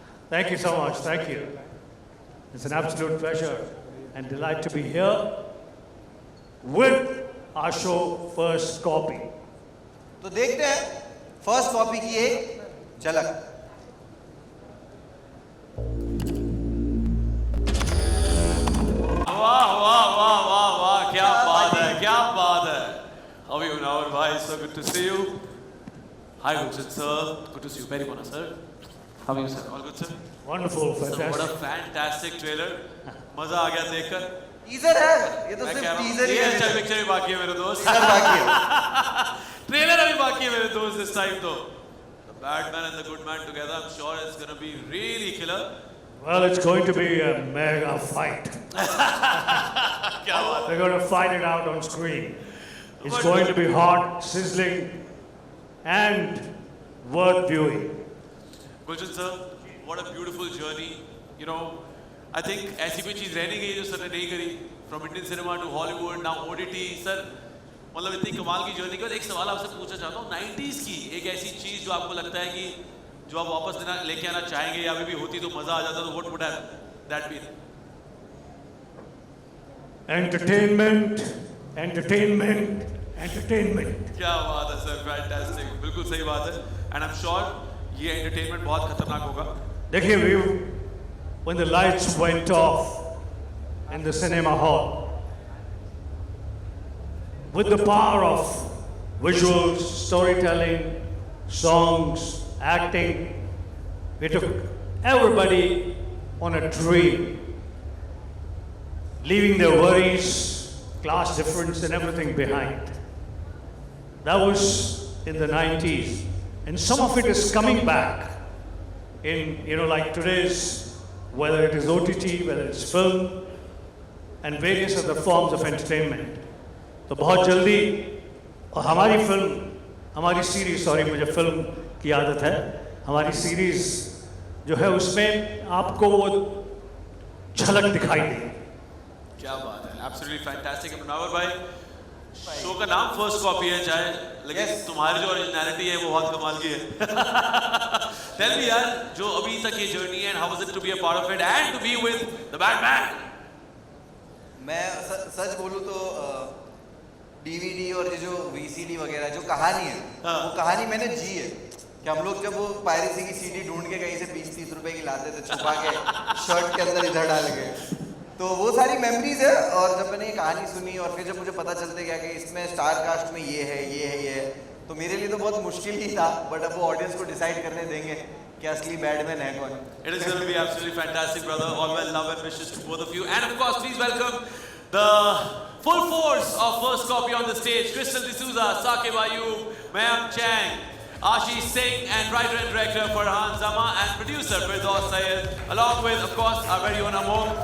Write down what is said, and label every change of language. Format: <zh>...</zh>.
<en>Thank you so much, thank you. It's an absolute pleasure and delight to be here with our show First Copy.</en> <hi>तो देखते हैं first copy की एक झलक। वाह वाह वाह वाह वाह, क्या बात है, क्या बात है।</hi> <en>How are you now, bhai? So good to see you. Hi, Gulshan sir. Good to see you. Very good, sir. How are you, sir? All good, sir? Wonderful, Sir, what a fantastic. fantastic trailer.</en> <hi>मजा आ गया देखकर। Teaser है ये, तो मैं सिर्फ कह रहा हूँ, टीजर ही ये है। अच्छा पिक्चर भी बाकी है मेरे दोस्त। टीजर बाकी है। ट्रेलर अभी बाकी है मेरे दोस्त</hi> <en>this time</en> <hi>तो।</hi> <en>The Batman and the Good Man together, I'm sure it's gonna be really killer. Well, it's going to be a mega fight.</en> <hi>क्या बात</hi> <en>We're going to fight it out on screen. It's But- going to be hot, sizzling, and worth viewing. Gulshan sir, what a beautiful journey. You know, I think</en> <hi>ऐसी कोई चीज़ रहने गई जो sir ने नहीं करी.</hi> <en>From Indian cinema to Hollywood, now OTT,</en> <hi>sir मतलब इतनी कमाल की जर्नी के बाद एक सवाल आपसे पूछना चाहता हूँ, 90s की एक ऐसी चीज़ जो आपको लगता है कि जो आप वापस देना लेके आना चाहेंगे या अभी भी होती तो मज़ा आ जाता, तो</hi> <en>what would have that been? Entertainment, entertainment, entertainment.</en> <hi>क्या बात है सर, फैंटास्टिक, बिल्कुल सही बात है.</hi> <en>and I am sure</en> <hi>ये एंटरटेनमेंट बहुत खतरनाक होगा. देखिए</hi> <en>View, when the lights went off in the cinema hall, with the power of visuals, storytelling, songs, acting, we took everybody on a dream, leaving their worries, class difference and everything behind. That was in the 90s, and some of it is coming back in, like today's, whether it is OTT, whether it's film, and various other forms of entertainment.</en> <hi>तो बहुत जल्दी, और हमारी film, हमारी series, sorry मुझे film की आदत है, हमारी सीरीज जो है उसमें आपको वो झलक दिखाई दे, क्या बात है, एब्सोल्युटली फैंटास्टिक। मुनावर भाई, शो का नाम फर्स्ट कॉपी है चाहे, लेकिन</hi> <en>Yes.</en> <hi>तुम्हारी जो ओरिजिनलिटी है वो बहुत कमाल की है।</hi> <en>tell me</en> <hi>यार, जो अभी तक ये जर्नी है,</hi> <en>How was it to be a part of it and to be with the Batman?</en> <hi>मैं सच बोलूँ तो डीवीडी और ये जो वीसीडी वगैरह जो कहानी है, हाँ। वो कहानी मैंने जी है कि हम लोग जब वो पायरेसी की सीडी ढूंढ के कहीं से 20-30 रुपए की लाते थे छुपा के शर्ट के अंदर इधर डाल के, तो वो सारी मेमोरीज है। और जब मैंने ये कहानी सुनी और फिर जब मुझे पता चलते गया कि इसमें स्टार कास्ट में ये है ये है ये है, तो मेरे लिए तो बहुत मुश्किल ही था, बट अब वो ऑडियंस को डिसाइड करने देंगे कि असली बैटमैन है कौन।</hi> <en>It is going to be absolutely fantastic, brother. All well love and wishes to both of you. And of course, please welcome the full force of First Copy on the stage. Crystal D'Souza, Saqib Ayub, Mayank Chang, Ashish Singh, and writer and director Farhan Zama, and producer Firdaus Syed, along with, of course, our very own Amol.</en>